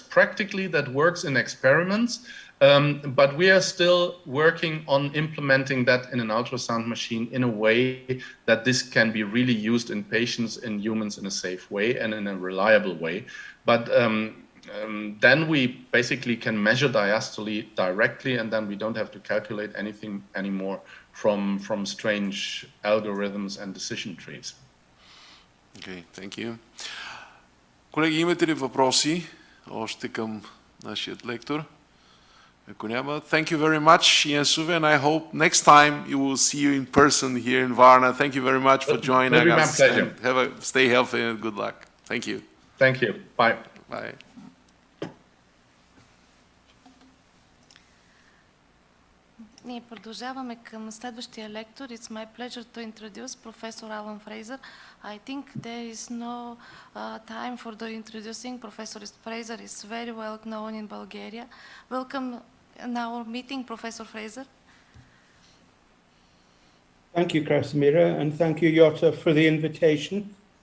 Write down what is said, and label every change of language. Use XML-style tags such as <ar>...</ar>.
<en>Practically, that works in experiments. But we are still working on implementing that in an ultrasound machine in a way that this can be really used in patients, in humans, in a safe way and in a reliable way. But then we basically can measure diastole directly, and then we don't have to calculate anything anymore from strange algorithms and decision trees. Okay, thank you.</en> <bg>Колеги, имате ли въпроси още към нашият лектор? Ако няма,</bg> <en>thank you very much, Jens Uwe, and I hope next time you will see you in person here in Varna. Thank you very much for joining us. And stay healthy and good luck. Thank you. Thank you. Bye. Bye.</en> <bg>Ние продължаваме към следващия лектор.</bg> <en>It's my pleasure to introduce Professor Alan Fraser. I think there is no time for the introducing. Professor Fraser is very well known in Bulgaria. Welcome in our meeting, Professor Fraser. Thank you, Krasimira, and thank you, Jota, for the invitation.</en>